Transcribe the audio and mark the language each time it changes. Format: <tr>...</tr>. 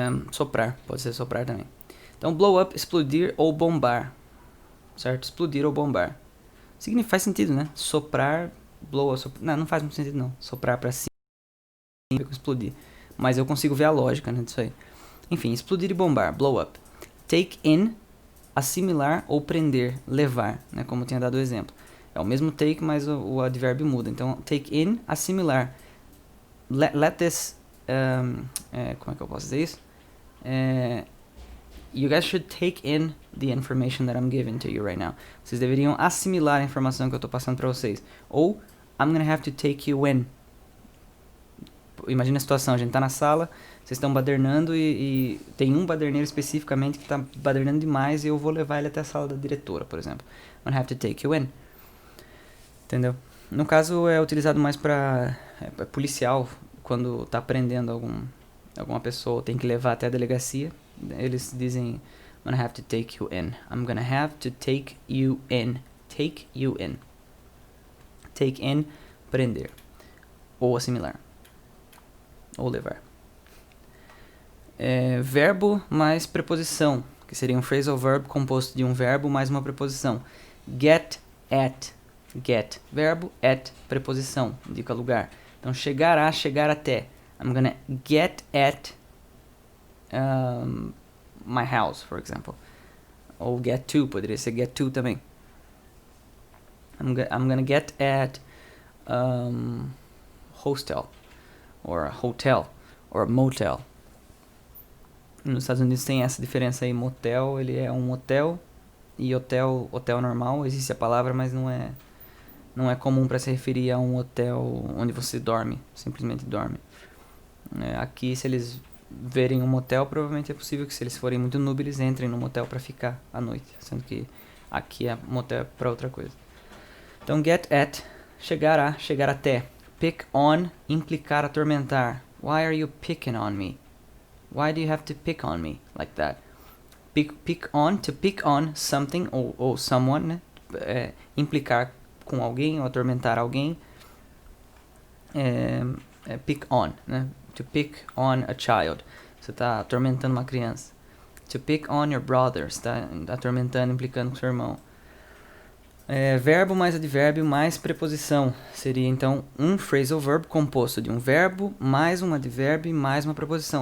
<pt>Soprar, pode ser soprar também. Então, blow up, explodir ou bombar. Certo? Explodir ou bombar. Faz sentido, né? Soprar, blow, não faz muito sentido não. Soprar pra cima, explodir. Mas eu consigo ver a lógica, né, disso aí. Enfim, explodir e bombar, blow up. Take in, assimilar ou prender, levar, né, como eu tinha dado o exemplo. É o mesmo take, mas o advérbio muda. Então, take in, assimilar.</pt> <en>Let this...</en> <pt>como é que eu posso dizer isso?</pt> <en>You guys should take in the information that I'm giving to you right now.</en> <pt>Vocês deveriam assimilar a informação que eu estou passando para vocês.</pt> <en>Ou, I'm gonna have to take you in.</en> <pt>Imagina a situação, a gente tá na sala, vocês estão badernando e tem um baderneiro especificamente que tá badernando demais e eu vou levar ele até a sala da diretora, por exemplo.</pt> <en>I'm gonna have to take you in.</en> <pt>Entendeu? No caso, é utilizado mais para policial, quando tá prendendo alguma pessoa, tem que levar até a delegacia. Eles dizem,</pt> <en>I'm gonna have to take you in. I'm gonna have to take you in. Take you in.</en> <pt>Take in, prender. Ou assimilar. Ou levar. Verbo mais preposição, que seria um phrasal verb composto de um verbo mais uma preposição. Get at. Get, verbo, at, preposição, indica lugar. Então, chegar a, chegar até.</pt> <en>I'm gonna get at my house, for example.</en> <pt>Ou get to, poderia ser get to também.</pt> <en>I'm gonna get at hostel, or a hotel, or a motel.</en> <pt>Nos Estados Unidos tem essa diferença aí. Motel, ele é um hotel, e hotel normal, existe a palavra, mas não é comum para se referir a um hotel onde você dorme, simplesmente dorme. Aqui, se eles verem um motel, provavelmente é possível que, se eles forem muito noob, eles entrem no motel para ficar à noite, sendo que aqui é motel para outra coisa. Então, get at, chegar a, chegar até. Pick on, implicar, atormentar.</pt> <en>Why are you picking on me? Why do you have to pick on me like that? Pick on, to pick on something ou someone, né?</en> <pt>Implicar com alguém ou atormentar alguém.</pt> <en>Pick on, né? To pick on a child.</en> <pt>Você está atormentando uma criança.</pt> <en>To pick on your brother.</en> <pt>Você está atormentando, implicando com seu irmão. verbo mais advérbio mais preposição. Seria então um phrasal verb composto de um verbo mais um advérbio mais uma preposição.</pt>